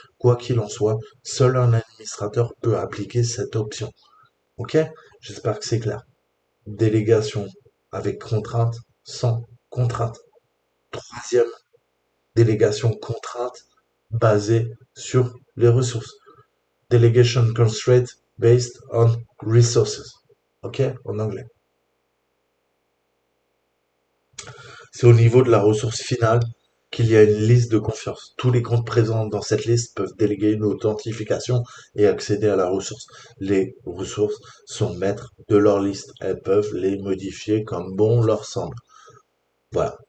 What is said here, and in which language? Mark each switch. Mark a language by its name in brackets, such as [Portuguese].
[French] Quoi qu'il en soit, seul un administrateur peut appliquer cette option. Ok? J'espère que c'est clair. Délégation avec contrainte, sans contrainte. Troisième, délégation contrainte basée sur les ressources. [English] Delegation constraint based on resources. [French] Ok? En anglais. C'est au niveau de la ressource finale qu'il y a une liste de confiance. Tous les comptes présents dans cette liste peuvent déléguer une authentification et accéder à la ressource. Les ressources sont maîtres de leur liste. Elles peuvent les modifier comme bon leur semble. Voilà.